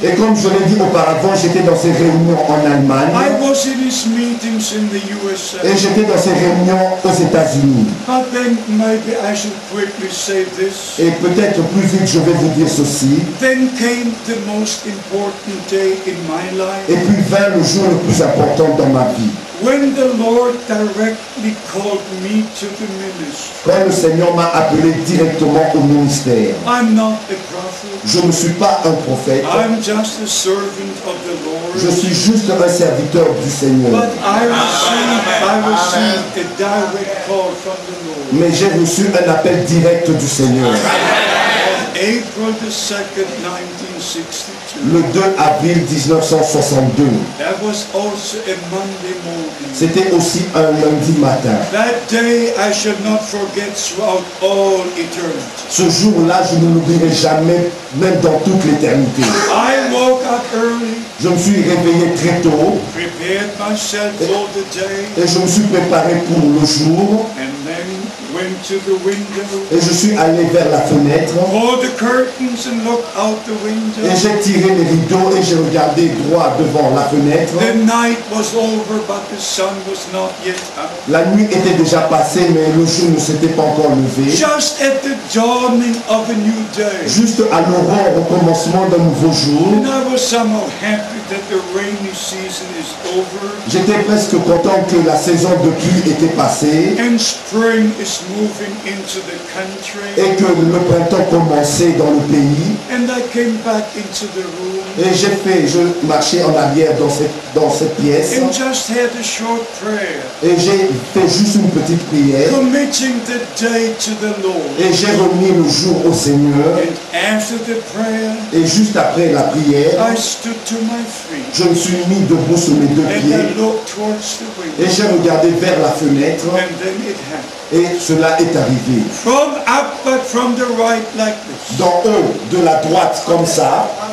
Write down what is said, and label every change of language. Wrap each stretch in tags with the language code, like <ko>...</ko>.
<fr>Et comme je l'ai dit auparavant, j'étais dans ces réunions en Allemagne.</fr> <en>I was in his meetings in the USA.</en> <fr>Et j'étais dans ces réunions aux États-Unis.</fr> <en>But then maybe I should quickly say this.</en> <fr>Et peut-être plus vite, je vais vous dire ceci.</fr> <en>Then came the most important day in my life.</en> <fr>Et puis vint le jour le plus important dans ma vie.</fr> <en>When the Lord directly called me to the ministry.</en> <fr>Quand le Seigneur m'a appelé directement au ministère.</fr> <en>I'm not a prophet.</en> <fr>Je ne suis pas un prophète.</fr> <en>I'm just a servant of the Lord.</en> <fr>Je suis juste un serviteur du Seigneur.</fr> <en>But I received a direct call from the Lord.</en> <fr>Mais j'ai reçu un appel direct du Seigneur.</fr> <en>April the 2nd, 1962.</en> <fr>Le 2 avril 1962.</fr> <en>That was also a Monday morning.</en> <fr>C'était aussi un lundi matin.</fr> <en>That day I shall not forget throughout all eternity.</en> <fr>Ce jour-là, je ne l'oublierai jamais, même dans toute l'éternité.</fr> <en>I woke up early,</en> <fr>Je me suis réveillé très tôt</fr> <en>prepared myself for the day,</en> <fr>et je me suis préparé pour le jour</fr> <en>and then went to the window,</en> <fr>et je suis allé vers la fenêtre</fr> <en>pulled the curtains and looked out the window.</en> <fr>et j'ai tiré les rideaux et j'ai regardé droit devant la fenêtre.</fr> <en>The night was over, but the sun was not yet up.</en> <fr>La nuit était déjà passée, mais le jour ne s'était pas encore levé.</fr> <en>Just at the dawning of a new day.</en> <fr>Juste à l'aurore, au commencement d'un nouveau jour,</fr> <en>And I was somehow happy that the rainy season is over</en> <fr>j'étais presque content que la saison de pluie était passée</fr> <en>and spring is moving into the country.</en> <fr>et que le printemps commençait dans le pays.</fr> <en>And I came back into the room</en> <fr>Et je marchais en arrière dans cette pièce pièce</fr> <en>and just had a short prayer,</en> <fr>et j'ai fait juste une petite prière</fr> <en>committing the day to the Lord.</en> <fr>et j'ai remis le jour au Seigneur.</fr> <en>And after the prayer,</en> <fr>Et juste après la prière,</fr> <en>I stood to my feet</en> <fr>je me suis mis debout sur mes deux</fr> <en>and I</en> <fr>pieds</fr> <en>looked towards the</en> <fr>et</fr> <en>window.</en> <fr>j'ai regardé vers la fenêtre</fr> <en>And then it happened.</en> <fr>et cela est arrivé.</fr> <en>From up, but from the right, like this.</en> <fr>D'en haut, de la droite comme ça,</fr>